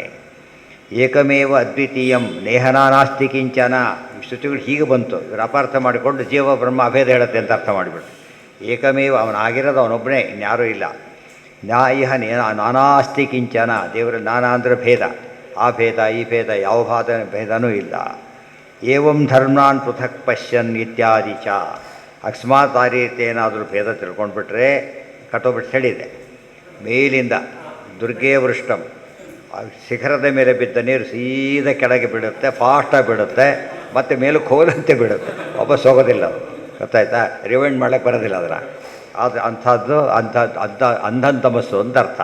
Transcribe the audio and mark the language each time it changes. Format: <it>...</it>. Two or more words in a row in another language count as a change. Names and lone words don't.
<sa>ಏಕಮೇವ ಅದ್ವಿತೀಯಂ ನೇಹನಾನಾಸ್ತಿ ಕಿಂಚನ.</sa> <kn>ಶ್ರುತಿಗಳು ಹೀಗೆ ಬಂತು, ಇವರು ಅಪಾರ್ಥ ಮಾಡಿಕೊಂಡು ಜೀವ ಬ್ರಹ್ಮ ಅಭೇದ ಹೇಳುತ್ತೆ ಅಂತ ಅರ್ಥ ಮಾಡಿಬಿಟ್ಟು. ಏಕಮೇವ ಅವನಾಗಿರೋದು ಅವನೊಬ್ಬನೇ, ಇನ್ಯಾರೂ ಇಲ್ಲ.</kn> <sa>ನ್ಯಾಯ ನಾನಾಸ್ತಿ ಕಿಂಚನ.</sa> <kn>ದೇವರ ನಾನಾ ಅಂದರೆ ಭೇದ, ಆ ಭೇದ ಈ ಭೇದ ಯಾವ ಭೇದನೂ ಇಲ್ಲ.</kn> <sa>ಏವಂ ಧರ್ಮಾನ್ ಪೃಥಕ್ ಪಶ್ಯನ್ ಇತ್ಯಾದಿ ಚ.</sa> <kn>ಅಕಸ್ಮಾತ್ ಆ ರೀತಿ ಏನಾದರೂ ಭೇದ ತಿಳ್ಕೊಂಡ್ಬಿಟ್ರೆ ಕಟ್ಟೋಬಿಟ್ಟು ಹೇಳಿದೆ. ಮೇಲಿಂದ</kn> <sa>ದುರ್ಗೇ ವೃಷ್ಟಂ,</sa> <kn>ಶಿಖರದ ಮೇಲೆ ಬಿದ್ದ ನೀರು ಸೀದಾ ಕೆಳಗೆ ಬೀಳುತ್ತೆ, ಫಾಸ್ಟಾಗಿ ಬೀಳುತ್ತೆ, ಮತ್ತು ಮೇಲಕ್ಕೆ ಹೋದಂತೆ ಬೀಳುತ್ತೆ, ವಾಪಸ್ ಹೋಗೋದಿಲ್ಲ. ಗೊತ್ತಾಯ್ತಾ? ರಿವೈಂಡ್ ಮಾಡೋಕ್ಕೆ ಬರೋದಿಲ್ಲ ಅದರ. ಆದರೆ ಅಂಥದ್ದು ಅಂಧನ್ ತಮಸ್ಸು ಅಂತ ಅರ್ಥ.</kn>